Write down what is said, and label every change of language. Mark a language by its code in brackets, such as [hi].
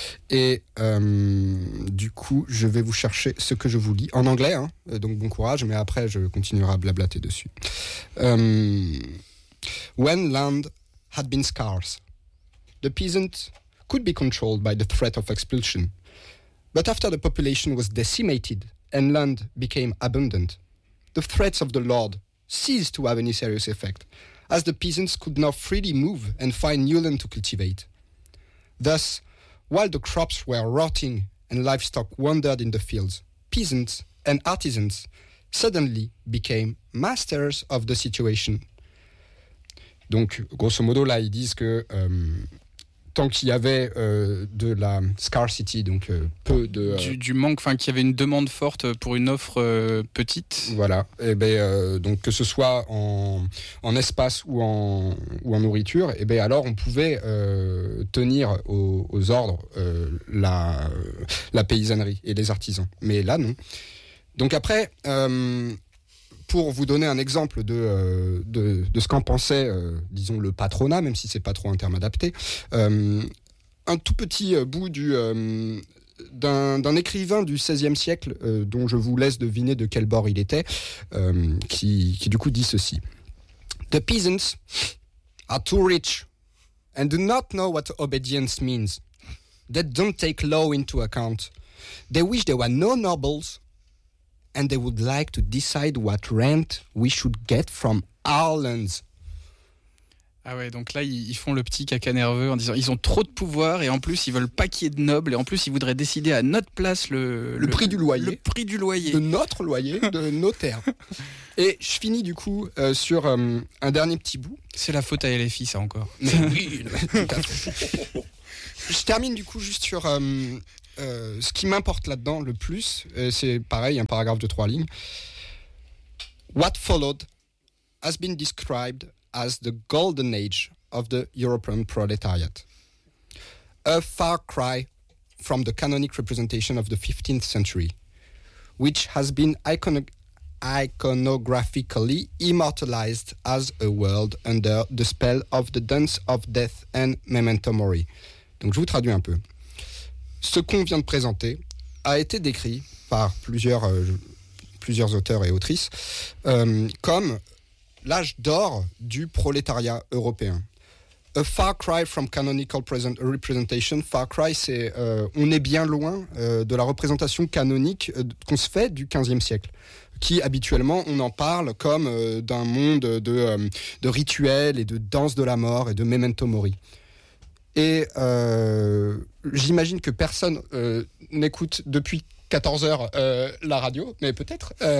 [fr] Et du coup, je vais vous chercher ce que je vous lis en anglais, hein, donc bon courage, mais après je continuerai à blablater dessus. [en] When land had been scarce, the peasant could be controlled by the threat of expulsion. But after the population was decimated and land became abundant, the threats of the Lord ceased to have any serious effect, as the peasants could now freely move and find new land to cultivate. Thus, while the crops were rotting and livestock wandered in the fields, peasants and artisans suddenly became masters of the situation. [fr] Donc, grosso modo, là, ils disent que tant qu'il y avait de la scarcity, donc peu de... Du manque, enfin, qu'il y avait une demande forte pour une offre petite. Voilà. Et ben, donc, que ce soit en espace ou en nourriture, et ben, alors on pouvait tenir aux ordres la paysannerie et les artisans. Mais là, non. Donc après... Pour vous donner un exemple de ce qu'en pensait, disons, le patronat, même si ce n'est pas trop un terme adapté, un tout petit bout d'un écrivain du XVIe siècle, dont je vous laisse deviner de quel bord il était, qui du coup dit ceci. [en] « The peasants are too rich and do not know what obedience means. They don't take law into account. They wish there were no nobles. » And they would like to decide what rent we should get from our lands. [fr] Ah ouais, donc là, ils font le petit caca nerveux en disant ils ont trop de pouvoir et en plus, ils veulent pas qu'il y ait de nobles et en plus, ils voudraient décider à notre place le prix du loyer. Le prix du loyer. De notre loyer, de nos terres. Et je finis du coup sur un dernier petit bout. C'est la faute à LFI, ça encore. Mais oui. Je termine du coup juste sur... ce qui m'importe là-dedans le plus, c'est pareil, un paragraphe de trois lignes. [en] What followed has been described as the golden age of the European proletariat. A far cry from the canonic representation of the 15th century, which has been iconographically immortalized as a world under the spell of the dance of death and memento mori. [fr] Donc je vous traduis un peu. Ce qu'on vient de présenter a été décrit par plusieurs auteurs et autrices comme l'âge d'or du prolétariat européen. [en] A far cry from canonical representation. Far cry, [fr] c'est on est bien loin de la représentation canonique qu'on se fait du XVe siècle, qui habituellement on en parle comme d'un monde de rituels et de danse de la mort et de memento mori. Et j'imagine que personne n'écoute depuis 14 heures la radio, mais peut-être.